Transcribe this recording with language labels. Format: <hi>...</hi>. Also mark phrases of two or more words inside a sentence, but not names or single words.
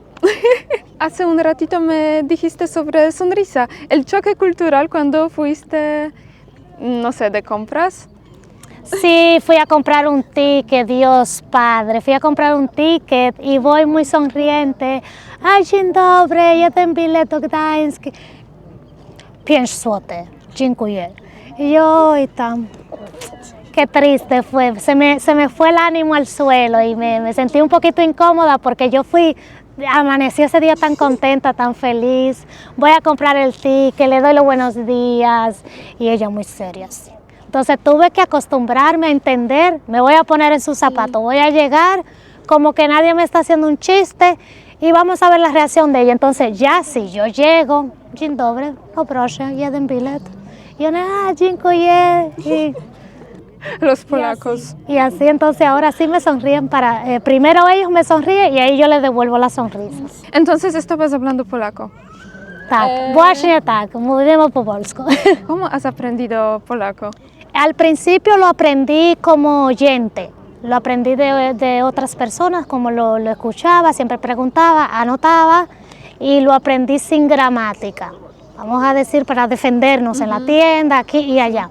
<es>Hace un ratito me dijiste sobre sonrisa, el choque cultural cuando fuiste, no sé, de compras. Sí, fui a comprar un ticket, Dios Padre, fui a comprar un ticket y voy muy sonriente. Ay,</es> <pl>dzień dobry, jeden bilet do Gdańsk. 5 zł, dziękuję.</pl> <es>Y yo, y tam, qué triste fue, se me fue el ánimo al suelo y me sentí un poquito incómoda porque yo amanecí ese día tan contenta, tan feliz. Voy a comprar el ticket, le doy los buenos días y ella muy seria así. Entonces tuve que acostumbrarme a entender, me voy a poner en sus zapatos, voy a llegar como que nadie me está haciendo un chiste y vamos a ver la reacción de ella. Entonces ya si yo llego,</es> <pl>dzień dobry, poproszę jeden bilet.</pl> <es>Y una, dziękuję. Los polacos. Y así entonces ahora sí me sonríen primero ellos me sonríen y ahí yo les devuelvo las sonrisas. Entonces estabas hablando polaco.</es> <pl>Tak, właśnie tak, mówimy po polsku.</pl> <es>¿Cómo has aprendido polaco? Al principio lo aprendí como oyente, lo aprendí de otras personas, como lo escuchaba, siempre preguntaba, anotaba y lo aprendí sin gramática. Vamos a decir para defendernos en la tienda, aquí y allá.</es>